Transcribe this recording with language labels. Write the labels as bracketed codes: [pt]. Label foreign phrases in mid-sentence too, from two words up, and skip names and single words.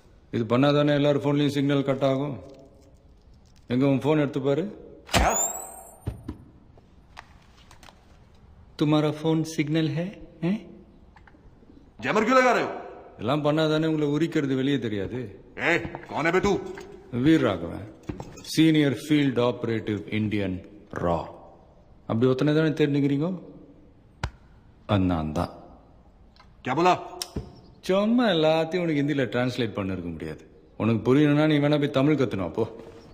[ta] இது பண்ணாதானே எல்லாரும் ஃபோன்லயும் சிக்னல் கட் ஆகும். எங்க உன் ஃபோன் எடுத்து பாரு. [hi] तुम्हारा फोन सिग्नल है हैं? जैमर क्यों लगा रहे हो? [ta] எல்லாம் பண்ணாதானே உங்களை உரிக்கிறது வெளியே தெரியாது. [hi] ए, कौन है बे तू? [en] வீர் ராகவன், Senior Field Operative Indian RAW. [ta] அப்படி ஒத்தனை தானே தெரிஞ்சுக்கிறீங்க? நான் தான். [hi] क्या बोला? [ta] சும்மா எல்லாத்தையும் உனக்கு ஹிந்தியில் டிரான்ஸ்லேட் பண்ணிருக்க முடியாது. உனக்கு புரியணும்னா நீ வேணா போய் தமிழ் கத்துணும். அப்போ